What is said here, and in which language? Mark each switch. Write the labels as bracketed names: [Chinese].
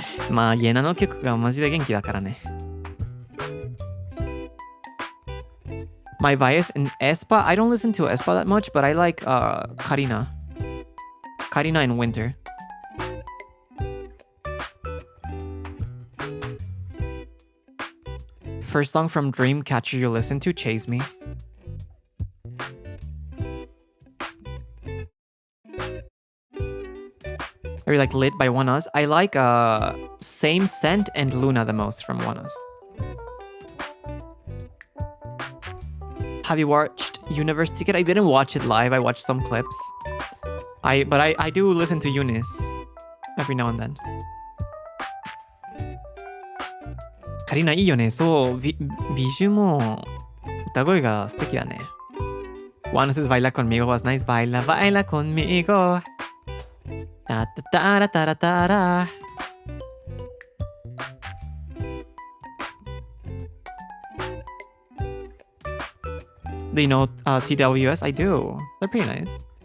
[Japanese] まあ、イエナの曲がマジで元気だからね。 [English] My bias in aespa, I don't listen to aespa that much, but I like Karina. Karina in winter. First song from Dreamcatcher you listen to, Chase Me. I really like Lit by ONEUS. I like Same Scent and Luna the most from ONEUS. Have you watched Universe Ticket? I didn't watch it live. I watched some clips. But I do listen to Eunice every now and then. [Japanese] Karina いいよね。そう、美女も歌声が素敵だね。 [English] ONEUS' Baila Conmigo was nice. Baila, baila conmigo. Ta ta ta ta ta ta. Do you know TWS? I do. They're pretty nice.